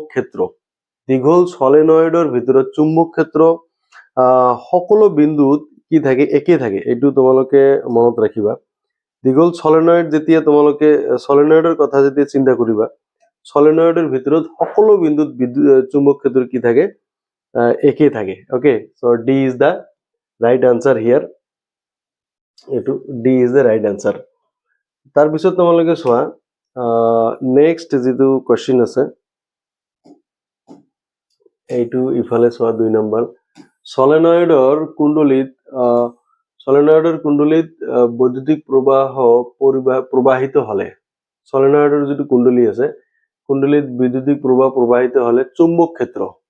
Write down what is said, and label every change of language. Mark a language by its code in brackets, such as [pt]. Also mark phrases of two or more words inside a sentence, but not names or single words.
[as] ক্ষেত্ৰ দীঘল সলিনয়েডৰ ভিতৰত চুম্বক ক্ষেত্ৰ সকলো বিন্দুত কি থাকে একে থাকে এটো তোমালোকে মনত ৰাখিবা দীঘল সলিনয়েড যেতিয়া তোমালোকে সলিনয়েডৰ কথা যেতিয়া চিন্তা কৰিবা সলিনয়েডৰ ভিতৰত সকলো বিন্দুত চুম্বক ক্ষেত্ৰ কি থাকে একে থাকে ওকে [en] so D is the right answer here [as] এটো [en] D is the right answer [as] তাৰ পিছত তোমালোকে সোয়া নেক্সট যেটো কোশ্চেন আছে এইটো ইফালে সোয়া 2 নম্বৰ সলিনয়েডৰ কুণ্ডলীত বৈদ্যুতিক প্ৰবাহ প্ৰবাহিত হলে সলিনয়েডৰ যেটো কুণ্ডলী আছে কুণ্ডলীত বৈদ্যুতিক প্ৰবাহ প্ৰবাহিত হলে চুম্বক ক্ষেত্ৰ